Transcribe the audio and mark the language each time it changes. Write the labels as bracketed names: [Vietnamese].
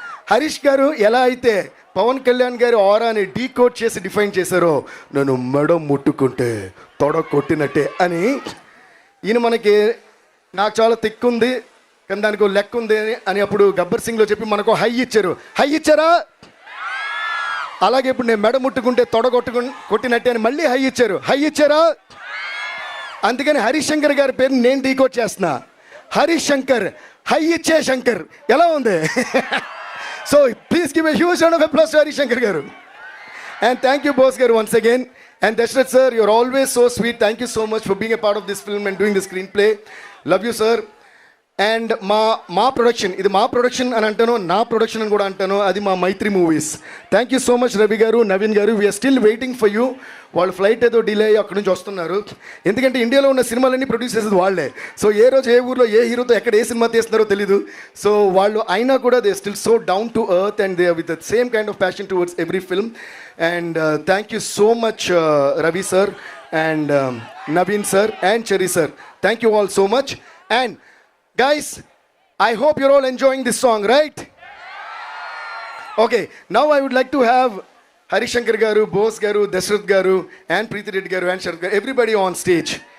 [Telugu] హరీష్ గారు ఎలా అయితే పవన్ కళ్యాణ్ గారి ఆరాని డీకోడ్ చేసి డిఫైన్ చేశారో, నన్ను మెడ ముట్టుకుంటే తొడ కొట్టినట్టే అని ఈయన నాకు చాలా తిక్కుంది కానీ దానికి లెక్క ఉంది అని అప్పుడు గబ్బర్ సింగ్లో చెప్పి మనకు హై ఇచ్చారా? అలాగే ఇప్పుడు నేను మెడ ముట్టుకుంటే తొడ కొట్టినట్టే అని మళ్ళీ హై ఇచ్చారా? అందుకని హరీష్ శంకర్ గారి పేరు నేను డీకోడ్ చేస్తున్నా. హరీష్ శంకర్, హై ఇచ్చే శంకర్. ఎలా ఉంది? [English] So please give a huge round of applause to Harish Shankar garu. And thank you boss garu once again. And Dashrath sir, you're always so sweet. Thank you so much for being a part of this film and doing the screenplay. Love you sir. [Telugu] And మా production, ఇది మా production అని అంటాను, నా production అని కూడా అంటాను, అది మా మైత్రి movies. [English] Thank you so much Ravi garu, Naveen garu. We're still waiting for you. [Telugu] వాళ్ళు ఫ్లైట్ ఏదో డిలే అయ్యి అక్కడి నుంచి వస్తున్నారు. ఎందుకంటే ఇండియాలో ఉన్న సినిమాలన్నీ ప్రొడ్యూస్ చేసేది వాళ్ళే. సో ఏ రోజు ఏ ఊర్లో ఏ హీరోతో ఎక్కడ ఏ సినిమా తీస్తున్నారో తెలీదు. సో వాళ్ళు అయినా కూడా [English] They still so down to earth and they with the same kind of passion towards every film. [Telugu] And thank you so much Ravi sir and Naveen sir and cherry sir. Thank you all so much. [English] And guys, I hope you're all enjoying this song, right? Okay, now I would like to have Harish Shankar garu, Bose garu, Dashrath garu, and Preeti Reddy garu, and Sharat garu, everybody on stage.